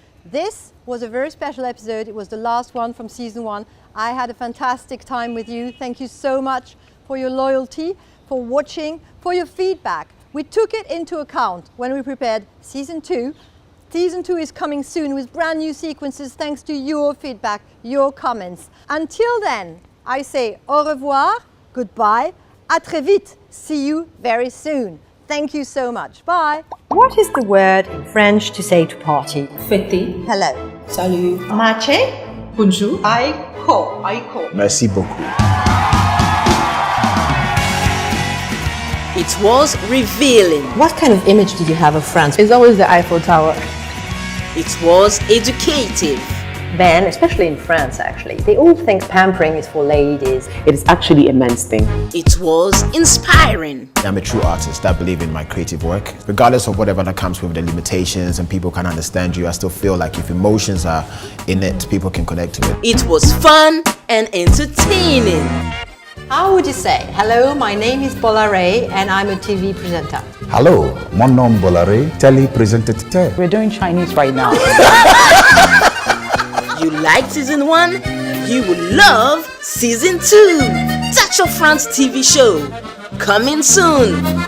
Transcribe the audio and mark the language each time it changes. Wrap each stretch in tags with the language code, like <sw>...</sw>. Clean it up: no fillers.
<en>This was a very special episode. It was the last one from season 1. I had a fantastic time with you. Thank you so much for your loyalty, for watching, for your feedback. We took it into account when we prepared season 2. Season 2 is coming soon with brand new sequences thanks to your feedback, your comments. Until then, I say</en> <fr>au revoir,</fr> <en>goodbye,</en> <fr>à très vite.</fr> <en>See you very soon. Thank you so much. Bye. What is the word in French to say to party?</en> <fr>Fêter.</fr> <en>Hello.</en> <fr>Salut. Marche. Bonjour. Aiko. Merci beaucoup.</fr> <en>It was revealing. What kind of image did you have of France? It's always the Eiffel Tower. It was educative. Men, especially in France actually, they all think pampering is for ladies. It is actually a men's thing. It was inspiring. I'm a true artist. I believe in my creative work. Regardless of whatever that comes with the limitations and people can understand you, I still feel like if emotions are in it, people can connect to it. It was fun and entertaining. How would you say, hello, my name is Bolare and I'm a TV presenter?</en> <fr>Hello, mon nom Bolare, télé-présentateur.</fr> <en>We're doing Chinese right now. You liked season 1? You will love season 2. Touch of France TV show. Coming soon.</en>